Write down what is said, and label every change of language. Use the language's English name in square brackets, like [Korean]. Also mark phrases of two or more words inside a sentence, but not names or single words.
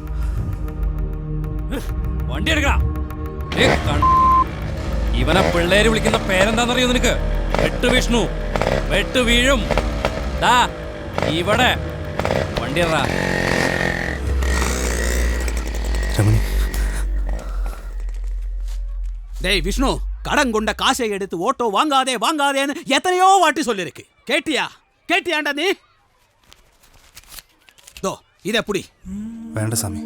[Malayalam] വണ്ടി എടുക്കടാ. ഇവനെ പിള്ളേര് വിളിക്കുന്ന പേരെന്താന്നറിയോ നിനക്ക്? വെട്ടു വിഷ്ണു, വെട്ടു വീഴും. ദാ ഇവിടെ വണ്ടി ഇറ. രമണി, [Tamil] டேய் விஷ்ணு, கடன் கொண்ட காசை எடுத்து ஓட்டோ வாங்காதே வாங்காதேன்னு எத்தனையோ வாட்டி சொல்லிருக்கு. கேட்டியாண்டா நீ? தோ இதை புடி. [Malayalam] വേണ്ട സ്വാമി.